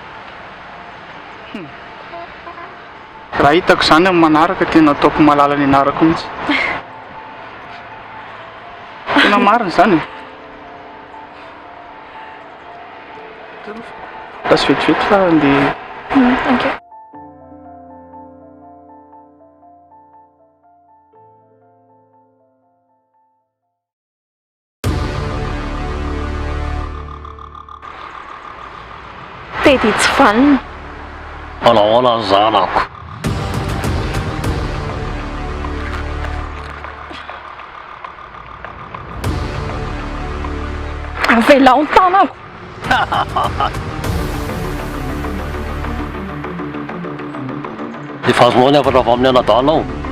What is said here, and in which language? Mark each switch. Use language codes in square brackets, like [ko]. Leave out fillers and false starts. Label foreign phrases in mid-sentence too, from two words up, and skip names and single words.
[mg] Raha hitako zany amin'ny manaraka tena ataoko malala ny anarako mihitsy. Tena marina zany e. Lasa vetivety fa andeha. [en] Thank you. [mg] Tedy tsy vanina. Olaola ny zanako. Avela ny tanako. Efa azonao ny afatra avy amin'ny anadalao.